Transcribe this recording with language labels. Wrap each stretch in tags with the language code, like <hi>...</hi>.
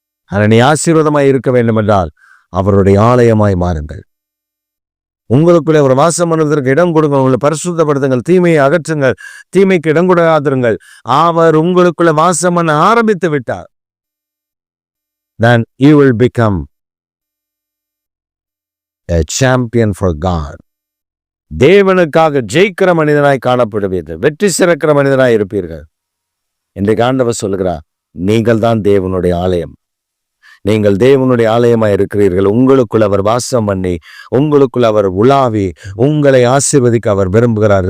<ta>ஆனா நீ ஆசீர்வாதமாய் இருக்க வேண்டும் என்றால் அவருடைய ஆலயமாய் மாறுங்கள். உங்களுக்குள்ளே ஒரு வாசம் பண்ணுவதற்கு இடம் கொடுங்க, உங்களை பரிசுத்தப்படுத்துங்கள், தீமையை அகற்றுங்கள், தீமைக்கு இடம் கொடுக்காதிருங்கள். அவர் உங்களுக்குள்ள வாசம் பண்ண ஆரம்பித்து விட்டார்.</ta> <en>Then you will become a champion for God.</en> <ta>தேவனுக்காக ஜெயிக்கிற மனிதனாய் காணப்படுவீர்கள், வெற்றி சிறக்கிற மனிதனாய் இருப்பீர்கள். இன்றைக்கு ஆண்டவர் சொல்லுகிறார், நீங்கள் தான் தேவனுடைய ஆலயம். நீங்கள் தேவனுடைய ஆலயமாய் இருக்கிறீர்கள். உங்களுக்குள் அவர் வாசம் பண்ணி, உங்களுக்குள் அவர் உலாவி, உங்களை ஆசீர்வதிக்க அவர் விரும்புகிறார்.</ta>